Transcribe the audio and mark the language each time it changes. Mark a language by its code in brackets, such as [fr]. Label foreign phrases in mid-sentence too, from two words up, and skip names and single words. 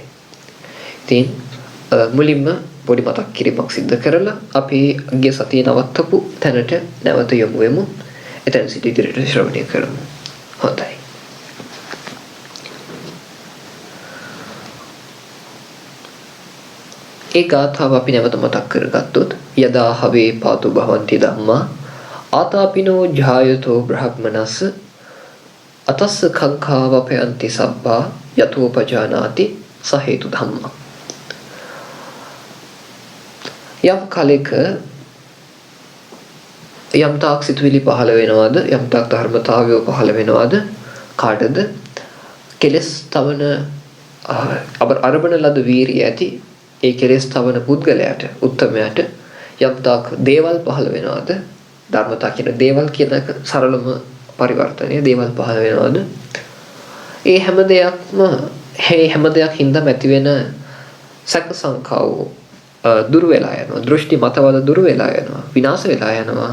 [si] ඉතින් මුලින්ම පොඩි මතක් කිරීමක් සිදු කරලා අපි ගිය සතියේ නවත්තපු තැනට නැවත යමු වෙමු. එතන සිට ඉදිරියට ශ්‍රවණය කරමු. හොඳයි. ඒ ගාථාව අපි නැවත මතක් කරගත්තොත් [pi] යදා හවේ පාතු භවಂತಿ ධම්මා ආතාපිනෝ ජායතෝ බ්‍රහ්මනස්ස අතස්ස කංඛාවපයන්ති සබ්බා යතෝපජානාති සහේතු ධම්මා. [si] යම් කලෙක යම් තාක් සිතුවිලි පහළ වෙනවද, යම් තාක් ධර්මතාවය පහළ වෙනවද, කාටද කෙලස් තවන අරබන ලද වීරිය ඇති ඒ කෙලස් තවන පුද්ගලයාට, උත්තමයාට යම් තාක් දේවල් පහළ වෙනවද, ධර්මතා කියන දේවල් කියන සරලම පරිවර්තනය දේවල් පහළ වෙනවද, ඒ හැම දෙයක් හින්දා ඇති වෙන සැක සංකාව දුර වෙලා යනවා, දෘෂ්ටි මතවල දුර වෙලා යනවා, විනාශ වෙලා යනවා.